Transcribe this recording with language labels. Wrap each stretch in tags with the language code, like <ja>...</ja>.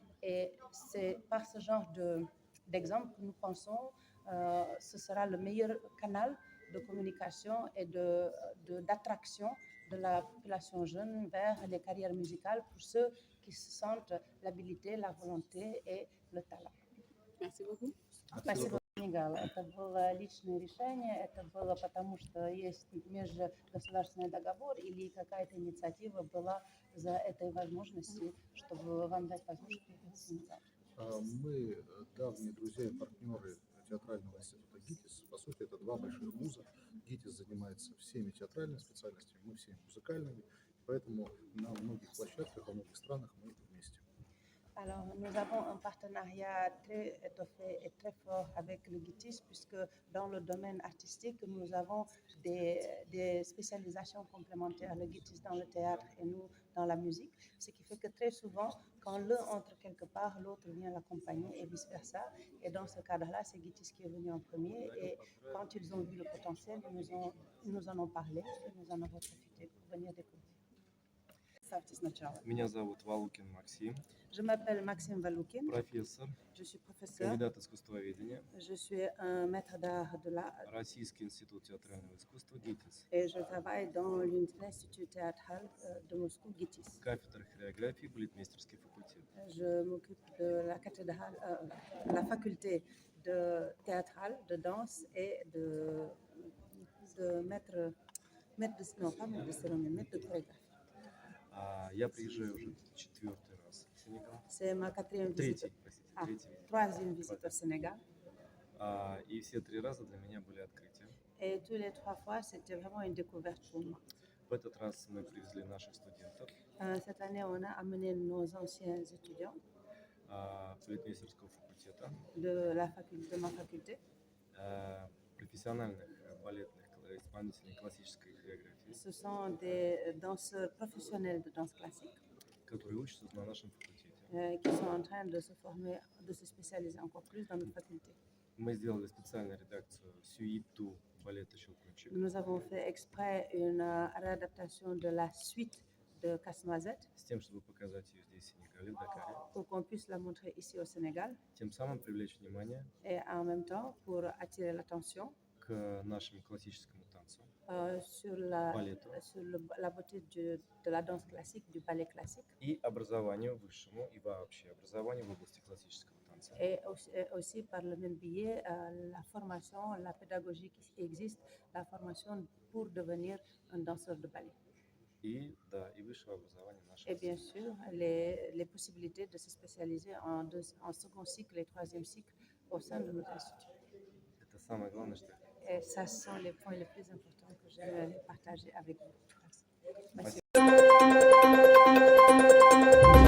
<fr>Et c'est par ce genre d'exemple que nous pensons ce sera le meilleur canal de communication et d'attraction de la population jeune vers les carrières musicales pour ceux qui se sentent l'habilité, la volonté et le talent. Merci beaucoup.</fr> <ru>Спасибо, Сенегал. Это было личное решение, это было потому, что есть межгосударственный договор или какая-то инициатива была за этой возможностью, чтобы вам дать возможность приехать в Сенегал. Мы давние друзья и партнеры театрального института ГИТИС. По сути, это два больших вуза. ГИТИС занимается всеми театральными специальностями, мы всеми музыкальными. Поэтому на многих площадках, во многих странах мы вместе.</ru> <fr>Alors, nous avons un partenariat très étoffé et très fort avec le GITIS, puisque dans le domaine artistique, nous avons des spécialisations complémentaires, le GITIS dans le théâtre et nous dans la musique, ce qui fait que très souvent, quand l'un entre quelque part, l'autre vient l'accompagner et vice-versa. Et dans ce cadre-là, c'est GITIS qui est venu en premier et quand ils ont vu le potentiel, ils nous en ont parlé et nous en avons profité pour venir découvrir.</fr> <ru>Меня зовут Валукин Максим,</ru> <fr>Je m'appelle Maxime Valoukine,</fr> <ru>профессор,</ru> <fr>je suis professeur,</fr> <ru>кандидат искусствоведения,</ru> <fr>je suis un maître d'art de l'art</fr> <ru>Российский институт театрального искусства ГИТИС,</ru> <fr>et je travaille dans l'Institut théâtral de Moscou, GITIS.</fr> <ru>кафедра хореографии, балетмейстерский факультет.</ru> <fr>Je m'occupe de la cathédrale, la faculté de théâtrale, de danse et de maître de cérémonie, maître de chorégraphie.</fr> <ru>Я приезжаю уже четвертый раз в Сенегал.</ru> <fr>C'est ma quatrième visite.</fr> <ru>Третий, простите. третий визит.</ru> <fr>troisième visite au Sénégal.</fr> <ru>И все 3 раза для меня были открытием.</ru> <fr>Et tous les 3 fois, c'était vraiment une découverte pour moi.</fr> <ru>В этот раз мы привезли наших студентов</ru> <fr>Cette année, on a amené nos anciens étudiants</fr> <ru>политмейстерского факультета,</ru> <fr>de ma faculté.</fr> <ru>Профессиональных балетных исполнителей классической хореографии,</ru> <fr>Ce sont des danseurs professionnels de danse classique</fr> <ru>которые учатся на нашем факультете.</ru> <fr>qui sont en train de se former, de se spécialiser encore plus dans notre faculté.</fr> <ru>Мы сделали специальную редакцию сюиту балета «Щелкунчик»,</ru> <fr>Nous avons fait exprès une réadaptation de la suite de Casse-Noisette</fr> <ru>с тем, чтобы показать ее здесь, в Сенегале, в Дакаре,</ru> <fr>pour qu'on puisse la montrer ici au Sénégal</fr> <ru>тем самым привлечь внимание</ru> <fr>et en même temps pour attirer l'attention</fr> <ru>к нашему классическому танцу,</ru> <fr>sur la</fr> <ru>балету</ru> <fr>beauté de la danse classique, du ballet classique</fr> <ru>и образованию высшему, и вообще образованию в области классического танца.</ru> <fr>et aussi par le même biais la formation, la pédagogie qui existe, la formation pour devenir un danseur de ballet.</fr> <ru>И, да, и высшего образования нашего</ru> <fr>Et bien sûr, les possibilités de se spécialiser en second cycle et troisième cycle au sein de notre institut.</fr> <ru>Это самое главное, что я</ru> <fr>Et ça sont les points les plus importants que j'aimerais partager avec vous. Merci.</fr>